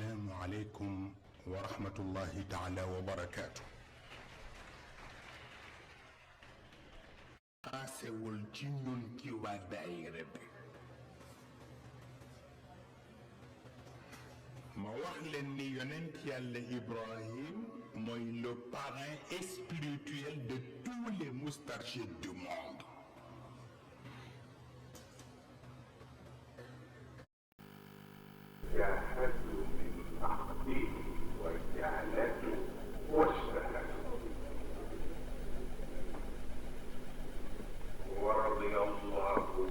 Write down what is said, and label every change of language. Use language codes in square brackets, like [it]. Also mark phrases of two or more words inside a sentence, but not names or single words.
[ar] السلام عليكم ورحمة الله تعالى وبركاته. [wo] asewul ci ñun ci waa daayira bi ma wax leen ni yonent yàlla Ibrahim mooy [fr] le parrain spirituel de tous les moustarchides du monde. [ar] جاهدوا من بعده وجعلته واجتهدوا ورضي الله